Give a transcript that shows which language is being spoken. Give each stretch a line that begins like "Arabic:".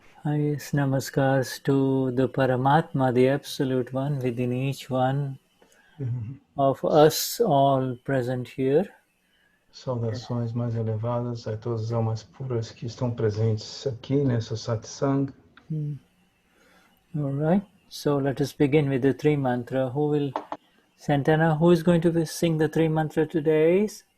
English: Highest namaskars to the Paramatma, the Absolute One, within each one of us all present here.
Portuguese: Saudações mais elevadas a todas as almas puras que estão presentes aqui nessa satsang.
English: All right. So let us begin with the three mantra. Who will, Santana, who is going to sing the three mantra today?